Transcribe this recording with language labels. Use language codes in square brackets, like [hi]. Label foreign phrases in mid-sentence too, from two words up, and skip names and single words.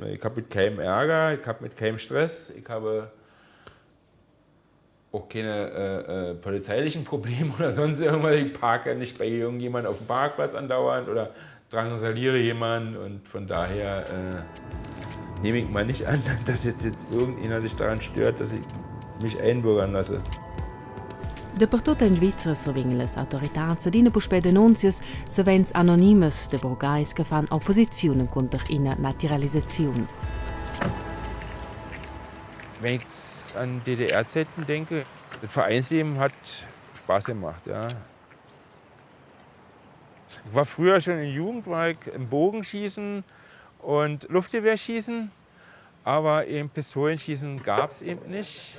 [de] Ich habe mit keinem Ärger, ich habe mit keinem Stress, ich habe auch keine polizeilichen Probleme oder sonst irgendwas. Ich parke nicht bei irgendjemandem auf dem Parkplatz andauernd oder drangsaliere jemanden und von daher nehme ich mal nicht an, dass jetzt irgendjemand sich daran stört, dass ich mich einbürgern lasse. [rm] Dappertut in Svizra survegnan las autoritats adina puspei denunzias savens anonimes de burgais che fan opposizione contro ina naturalisazione. [de] Wenn ich an DDR-Zeiten denke, das Vereinsleben hat Spaß gemacht. Ja. Ich war früher schon in Jugend, war ich im Bogenschießen und Luftgewehrschießen, aber eben Pistolenschießen gab es eben nicht.